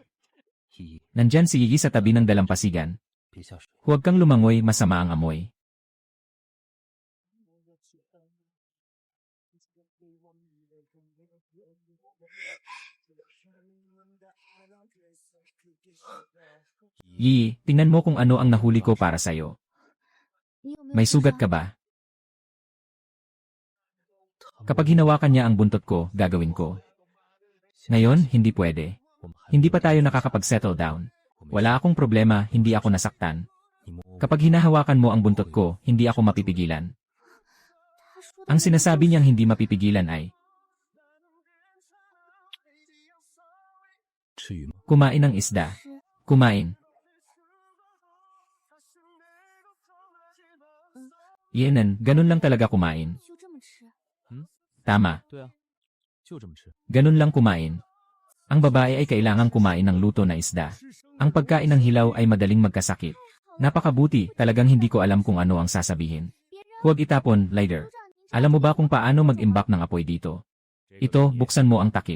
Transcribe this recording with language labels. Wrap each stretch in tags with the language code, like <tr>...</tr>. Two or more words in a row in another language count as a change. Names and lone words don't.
<tl>Nandyan si Yigi sa tabi ng dalampasigan. Huwag kang lumangoy, masama ang amoy. Yi, tingnan mo kung ano ang nahuli ko para sa'yo.</tl> <zh>你有没有</zh> <tl>May</tl> <zh>受</zh> <tl>sugat</tl> <zh>伤</zh> <tl>ka ba? Kapag hinawakan niya ang buntot ko, gagawin ko. Ngayon, hindi pwede. Hindi pa tayo nakakapag-</tl> <en>settle down.</en> <tl>Wala akong problema, hindi ako nasaktan. Kapag hinahawakan mo ang buntot ko, hindi ako mapipigilan.</tl> <zh>他说的</zh> <tl>Ang sinasabi niyang hindi mapipigilan ay,</tl> <zh>吃鱼吗？</zh> <tl>kumain ng isda. Kumain. Yenan, ganun lang talaga kumain.</tl> <zh>就这么吃？</zh> <tl>Tama,</tl> <zh>对啊，就这么吃。</zh> <tl>ganun lang kumain. Ang babae ay kailangang kumain ng luto na isda. Ang pagkain ng hilaw ay madaling magkasakit. Napakabuti, talagang hindi ko alam kung ano ang sasabihin. Huwag itapon, Lider. Alam mo ba kung paano mag-imbak ng apoy dito? Ito, buksan mo ang takip.</tl>